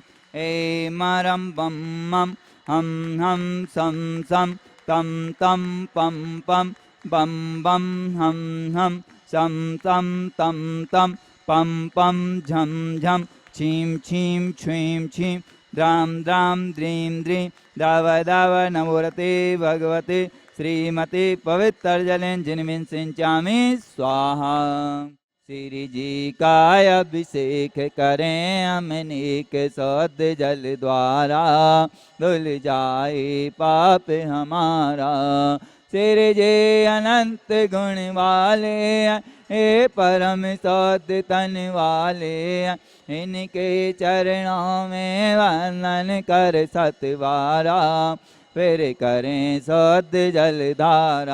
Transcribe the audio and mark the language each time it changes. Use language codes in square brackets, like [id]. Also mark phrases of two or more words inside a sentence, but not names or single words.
[sa] मरम बम मम हम सम सम तम तम पम पम बम बम हम सम तम तम तम पम पम झम झम छीम छीम छीम छीम द्राम द्राम द्रीम द्रीम दाव दाव नमोरते भगवते श्रीमते पवित्र जलेन जिनमिन सिंचामी स्वाहा। [hi] श्री जी का अभिषेक करें हम नेक सद जल द्वारा, धुल जाए पाप हमारा। श्री जी अनंत गुण वाले हे परम सद तन वाले, इनके चरणों में वंदन कर सतवारा, फिर करें सद जल धारा।